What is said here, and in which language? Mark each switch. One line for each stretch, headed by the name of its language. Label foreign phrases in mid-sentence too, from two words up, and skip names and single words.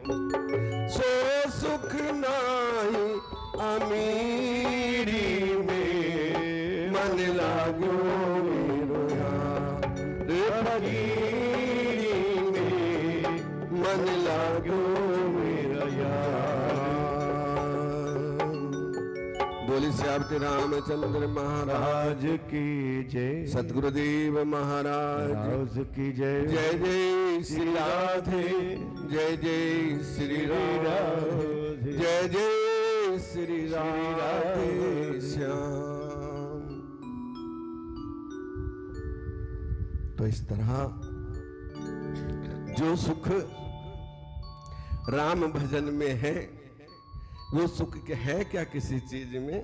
Hindi: सो सुख नाही अमीरी में मन लागो मेरो यार फकीरी में मन लागो मेरो यार। बोली श्यामती रामचंद्र महाराज की जय, सतगुरुदेव महाराज की जय। जय जय श्री राधे, जय जय श्री राधे, जय जय श्री राधे श्याम। तो इस तरह जो सुख राम भजन में है, वो सुख है क्या किसी चीज में?